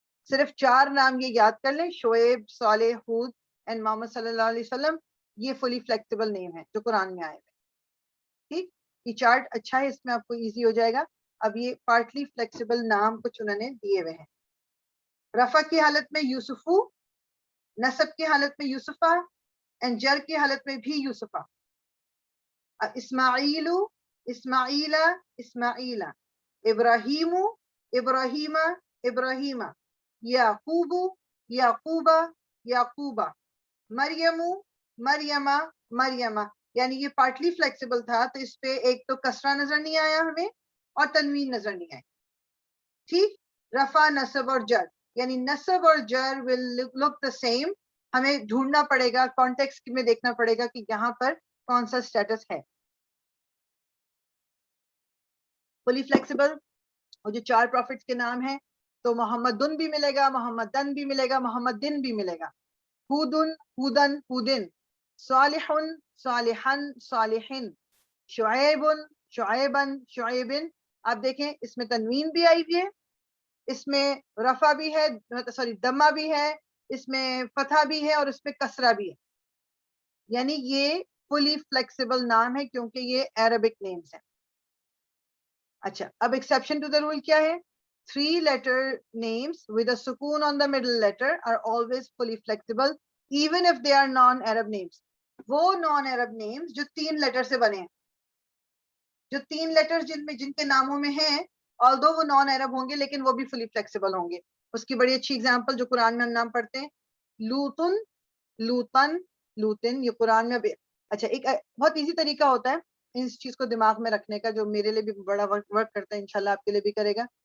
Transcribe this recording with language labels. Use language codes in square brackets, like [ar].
[ur] صرف 4 نام یہ یاد کر لیں، شعیب، صالح، ہود اینڈ محمد صلی اللہ علیہ وسلم. یہ فلی فلیکسیبل نیم ہے جو قرآن میں آئے ہوئے. ٹھیک، یہ چارٹ اچھا ہے، اس میں آپ کو ایزی ہو جائے گا. اب یہ پارٹلی فلیکسیبل نام کچھ انہوں نے دیے ہوئے ہیں. رفع کی حالت میں یوسفو، نصب کی حالت میں یوسفہ، اینڈ جر کی حالت میں بھی یوسفہ. اسماعیل، اسماعیلا، اسماعیلا. ابراہیم، ابراہیمہ، ابراہیمہ. یعقوب، یعقوبہ، یعقوبہ. مریم، مریمہ، مریمہ. یعنی یہ پارٹلی فلیکسیبل تھا تو اس پہ ایک تو کسرہ نظر نہیں آیا ہمیں اور تنوین نظر نہیں آئی. ٹھیک، رفع، نصب اور جر، یعنی نصب اور جر [en] Will look the same. [ur] ہمیں ڈھونڈنا پڑے گا، کانٹیکسٹ میں دیکھنا پڑے گا کہ یہاں پر کون سا اسٹیٹس ہے. فلی فلیکسیبل اور جو 4 پروفٹس کے نام ہیں تو محمدن بھی ملے گا، محمدن بھی ملے گا، محمدن بھی ملے گا. ہودن، ہودن، ہودن. صالحن، صالحن، صالحن. شعیبن، شعیبن، شعیبن. آپ دیکھیں اس میں تنوین بھی آئی ہوئی ہے، اس میں رفع بھی ہے، سوری دمہ بھی ہے، اس میں فتحہ بھی ہے اور اس میں کسرہ بھی ہے. یعنی یہ فلی فلیکسیبل نام ہے کیونکہ یہ عربک نیمز ہیں. اچھا، اب [en] exception to the rule [ur] کیا ہے؟ [en] 3 letter names with a sukoon on the middle letter are always fully flexible even if they are non-Arab names. [ur] وہ [en] non-Arab names [ur] جو 3 لیٹر سے بنے ہیں، جو 3 لیٹر جن کے ناموں میں ہیں، although وہ non-Arab ہوں گے لیکن وہ بھی [en] fully flexible [ur] ہوں گے. اس کی بڑی اچھی اگزامپل جو قرآن میں ہم نام پڑھتے ہیں، لوتن، لوتن، لوتن. یہ قرآن میں بھی اچھا ایک بہت ایزی طریقہ ہوتا ہے اس چیز کو دماغ میں رکھنے کا، جو میرے لیے بھی بڑا ورک کرتا ہے، انشاءاللہ آپ کے لیے بھی کرے گا.